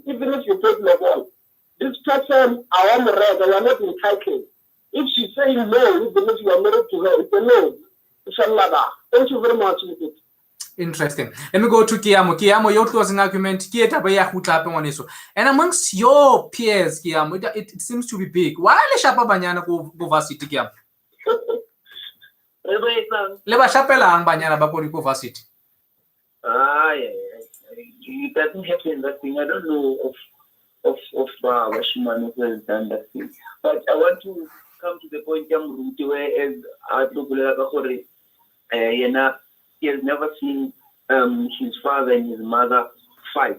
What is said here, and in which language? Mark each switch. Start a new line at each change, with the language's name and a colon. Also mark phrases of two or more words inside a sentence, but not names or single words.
English: Even if you take the ball. This person, I am red, you are not entitled. If she's saying no, even if you are married to her, it's a no. It's a ladder. Thank you very much. Interesting. Let me go to Kiamo. Kiamo, your closing argument. And amongst your peers, Kiamo, it seems to be big.
Tswana: Why le shapa banyana go varsity, Kiamo? Le ba shapela banyana ba go varsity.
English: It doesn't happen that thing. I don't know of Washimano who has done that thing. But I want to come to the point where as he has never seen his father and his mother fight,